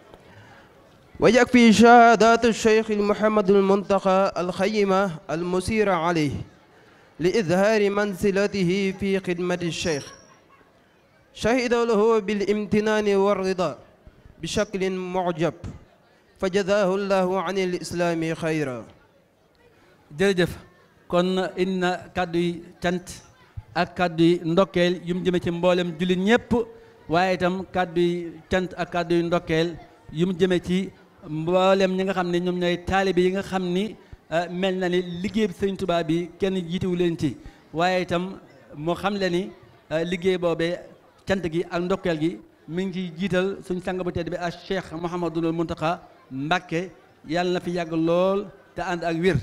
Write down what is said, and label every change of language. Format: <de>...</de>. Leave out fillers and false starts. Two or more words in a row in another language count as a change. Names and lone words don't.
<ar>ويكفي شهادات الشيخ محمد المنتقى الخيمة المسيرة عليه لإظهار منزلته في خدمة الشيخ. شهد له بالامتنان والرضا بشكل معجب فجزاه الله عن الإسلام خيرا.</ar> <wo>jërëjëf kon inna kàddu yi cant ak kàddu yi ndokkeel yu mu jëme ci mboolem jullit ñëpp waaye itam kàddu yi cant ak kàddu yi ndokkeel yu mu jëme ci mboolem ñi nga xam ne ñoom ñooy taalibe yi nga xam ni mel na ni liggéey bi Sëriñ Tuubaa bi kenn jiituwu leen ci waaye itam moo xam le ni liggéey boobee cant gi ak ndokkeel gi mi ngi ciy jiital suñ sang bu tedd bi ak Cheikh Mouhamadoul Mountakha Mbacké yàlla na fi yàgg lool te ànd ak wér.</wo>